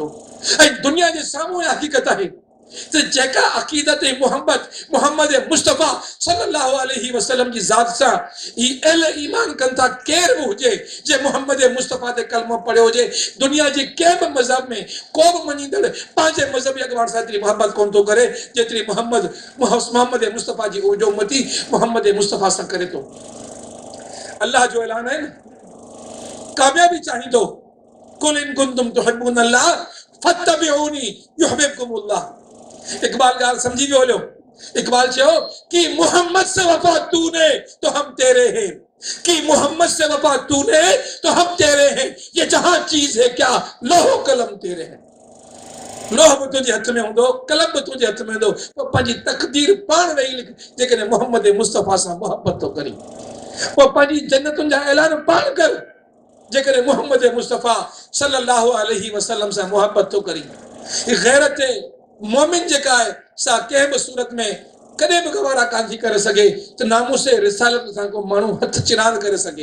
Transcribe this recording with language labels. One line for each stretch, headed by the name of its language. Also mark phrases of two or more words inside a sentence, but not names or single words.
Sindhi: ऐं दुनिया जे साम्हूं हक़ीक़त आहे त जेका अक़ीदत ऐं मोहब्बत मोहम्मद मुस्तफ़ा
Arabic: صلى الله عليه وسلم
Sindhi: जी ज़ात सां ही अहले ईमान कनि था, केर बि हुजे जे मोहम्मद मुस्तफ़ा ते कलमो पढ़ियो हुजे, दुनिया जे कंहिं बि मज़हब में को बि मञींदड़ पंहिंजे मज़हबी अॻवान सां एतिरी मोहब्बत कोन थो करे जेतिरी मोहम्मद मुस्तफ़ा जी जो उम्मती मोहम्मद मुस्तफ़ा सां करे थो। अल्लाह जो ऐलान है, कामयाबी चाहिए तो
Arabic: قل إن كنتم تحبون الله فاتبعوني يحببكم الله.
Sindhi: इकबाल गाल समझी भी हो लो। इकबाल चो कि
Urdu: محمد سے وفا تو نے تو ہم تیرے ہیں، کہ محمد سے وفا تو نے تو ہم تیرے ہیں، یہ جہاں چیز ہے کیا لوح و قلم تیرے ہیں.
Sindhi: लोह भी तुझे हथ में हूंदो, कलम भी तुझे हथ में हूंदो, पोइ पंहिंजी तक़दीर पाण वेही लिख। जेकॾहिं मोहम्मद मुस्तफ़ा सां मोहबत थो करी, पोइ पंहिंजी जन्नतुनि जा ऐलान पाण कर। जेकॾहिं मोहम्मद मुस्तफ़ा
Arabic: صلى الله عليه وسلم
Sindhi: सां मोहबत थो करी। गैरत मोमिन जेका आहे सा कंहिं बि सूरत में कॾहिं बि गवारा कान थी करे सघे त नामूसे रिसालत सां को माण्हू हथ चिरांद करे सघे।